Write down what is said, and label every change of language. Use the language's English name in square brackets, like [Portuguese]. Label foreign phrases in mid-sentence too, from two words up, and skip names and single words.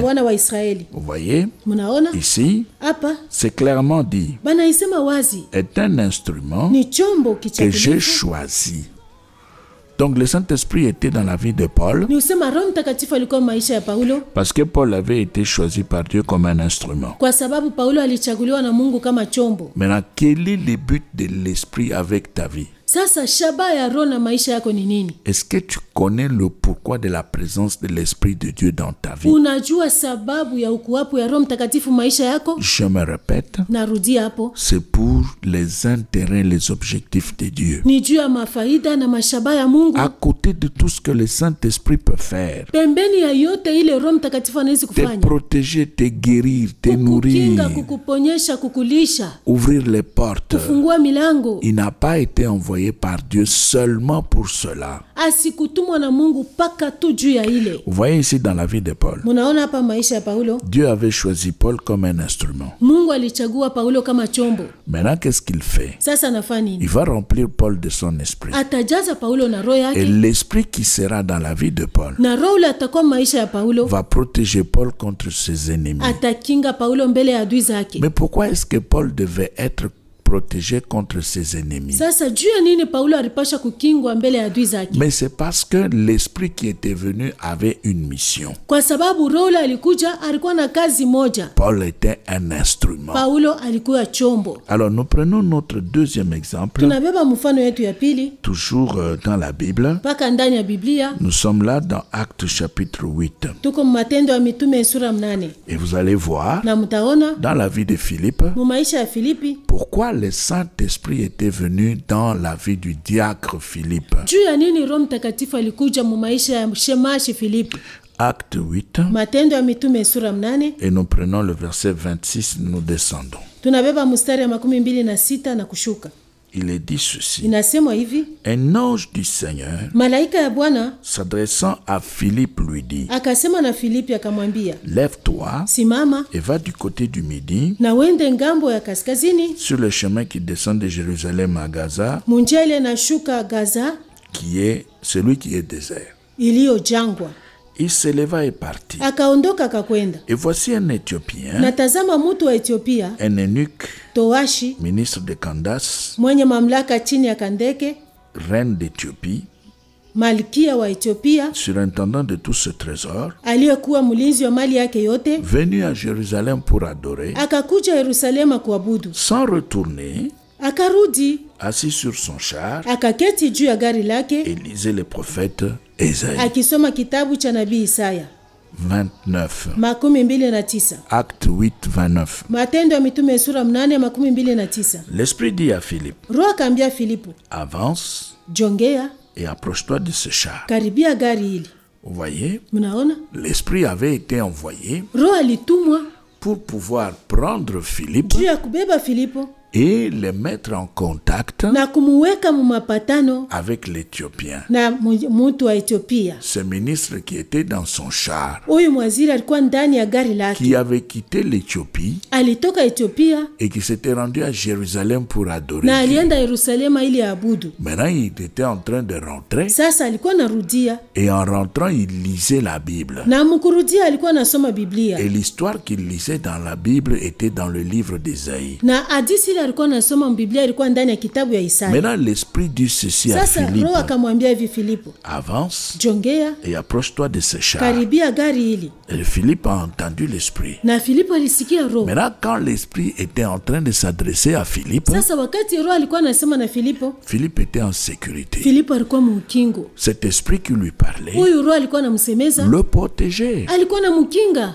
[French] Vous voyez, ici, c'est clairement dit, est un instrument que j'ai choisi. Donc le Saint-Esprit était dans la vie de Paul parce que Paul avait été choisi par Dieu comme un instrument. Maintenant, quel est le but de l'Esprit avec ta vie? [Swahili] Sasa shaba ya roho na maisha yako ni nini? [French] Est-ce que tu connais le pourquoi de la présence de l'Esprit de Dieu dans ta vie? [Swahili] Unajua sababu ya ukuwapo ya Roho Mtakatifu maisha yako? [French] Je me répète. [Swahili] Narudia hapo. [French] C'est pour les intérêts, les objectifs de Dieu. [Swahili] Ni juu ya mafaida na mashaba ya Mungu. [French] À côté de tout ce que le Saint-Esprit peut faire. [Swahili] Pembeni ya yote ile Roho Mtakatifu anaweza kufanya. [French] Te protéger, te guérir, te nourrir. [Swahili] Kukinga, kukuponyesha, kukulisha. [French] Ouvrir les portes. [Swahili] Kufungua milango. [French] Il n'a pas été envoyé par Dieu seulement pour cela. [Swahili] Asikutumwa na Mungu paka tu juu ya ile. [French] Vous voyez ici dans la vie de Paul. [Swahili] Munaona hapa maisha ya Paulo. [French] Dieu avait choisi Paul comme un instrument. [Swahili] Mungu alichagua Paulo kama chombo. [French] Maintenant qu'est-ce qu'il fait? [Swahili] Sasa anafanya nini? [French] Il va remplir Paul de son esprit. [Swahili] Atajaza Paulo na roho yake. [French] Et l'esprit qui sera dans la vie de Paul [Swahili] na roho ule atakuwa maisha ya Paulo [French] va protéger Paul contre ses ennemis. [Swahili] Atakinga Paulo mbele ya adui zake. [French] Mais pourquoi est-ce que Paul devait être protégé contre ses ennemis? [Swahili] Sasa juu ya nini Paulo alipasha kukingwa mbele ya adui zake? [French] Mais c'est parce que l'esprit qui était venu avait une mission. [Swahili] Kwa sababu roho ile alikuja alikuwa na kazi moja. [French] Paul était un instrument. [Swahili] Paulo alikuwa chombo. [French] Alors nous prenons notre deuxième exemple. [Swahili] Tunabeba mfano yetu ya pili. [French] Toujours dans la Bible. [Swahili] Paka ndani ya Biblia. [French] Nous sommes là dans Actes chapitre 8. [Swahili] Tuko Matendo ya Mitume sura 8. [French] Et vous allez voir [Swahili] na mtaona [French] dans la vie de Philippe. [Swahili] Mu maisha ya Filipi. [French] Pourquoi le Saint-Esprit était venu dans la vie du diacre Philippe. [Swahili] Juu ya nini Roho Mtakatifu alikuja mu maisha ya shemashi Filipi? [French] Acte 8. [Swahili] Matendo ya Mitume sura 8. [French] Et nous prenons le verset 26, nous descendons. [Swahili] Tunabeba mstari ya 26 na kushuka. [French] Il est dit ceci. [Swahili] Inasemwa hivi. [French] Un ange du Seigneur, [Swahili] malaika ya Bwana, [French] s'adressant à Philippe lui dit. [Swahili] Akasema na Filipi akamwambia. [French] Lève-toi. [Swahili] Simama. [French] Et va du côté du midi. [Swahili] Na wende ngambo ya kaskazini. [French] Sur le chemin qui descend de Jérusalem à Gaza. [Swahili] Munjia ile nashuka Gaza. [French] Qui est celui qui est désert. [Swahili] Iliyo jangwa. [French] Il se leva et partit. [Swahili] Akaondoka akakwenda. [French] Et voici un Éthiopien. [Swahili] Natazama mtu wa Ethiopia. [French] Un eunuque. [Swahili] Towashi. [French] Ministre de Candace. [Swahili] Mwenye mamlaka chini ya Kandeke. [French] Reine d'Éthiopie. [Swahili] Malkia wa Ethiopia. [French] Surintendant de tout ce trésor. [Swahili] Aliyekuwa mlinzi wa mali yake yote. [French] Venu à Jérusalem pour adorer. [Swahili] Akakuja Yerusalema kuabudu. [French] Sans retourner. [Swahili] Akarudi. [French] Assis sur son char. [Swahili] Akaketi juu ya gari lake. [French] Et lisait le prophète Isaïe. [Swahili] Akisoma kitabu cha nabii Isaya. [French] 29. [Swahili] 29. [French] Acte 8, 29. [Swahili] Matendo ya Mitume sura 8, 29. [French] L'Esprit dit à Philippe. [Swahili] Roho akaambia Filipo. [French] Avance. [Swahili] Jongea. [French] Et approche-toi de ce char. [Swahili] Karibia gari hili. [French] Vous voyez? [Swahili] Mnaona? [French] L'Esprit avait été envoyé. [Swahili] Roho alitumwa. [French] Pour pouvoir prendre Philippe. [Swahili] Juu ya kubeba Filipo. [French] Et les mettre en contact [Swahili] na kumuweka mu mapatano [French] avec l'Éthiopien. [Swahili] Na mtu wa Ethiopia. [French] Ce ministre qui était dans son char. [Swahili] Huyu mwaziri alikuwa ndani ya gari lake. [French] Qui avait quitté l'Éthiopie. [Swahili] Alitoka Ethiopia. [French] Et qui s'était rendu à Jérusalem pour adorer. [Swahili] Na alienda Yerusalema ili abudu. [French] Maintenant il était en train de rentrer. [Swahili] Sasa alikuwa narudia. [French] Et en rentrant il lisait la Bible. [Swahili] Na mkurudia alikuwa nasoma Biblia. [French] Et l'histoire qu'il lisait dans la Bible était dans le livre d'Isaïe. [Swahili] Na hadisi alikuwa nasoma Biblia ilikuwa ndani ya kitabu ya Isaya. [French] Maintenant l'Esprit dit ceci à Philippe. [Swahili] Sasa Roho akamwambia hivi Filipo. [French] Avance. [Swahili] Jongea. [French] Et approche-toi de ce char. [Swahili] Karibia gari hili. [French] Et Philippe a entendu l'Esprit. [Swahili] Na Filipo alisikia Roho. [French] Maintenant quand l'Esprit était en train de s'adresser à Philippe. [Swahili] Sasa wakati Roho alikuwa anasema na Filipo. [French] Philippe était en sécurité. [Swahili] Filipo alikuwa mkingo. [French] Cet esprit qui lui parlait. [Swahili] Huyu Roho alikuwa anamsemeza. [French] Le protégeait. [Swahili] Alikuwa anamkinga.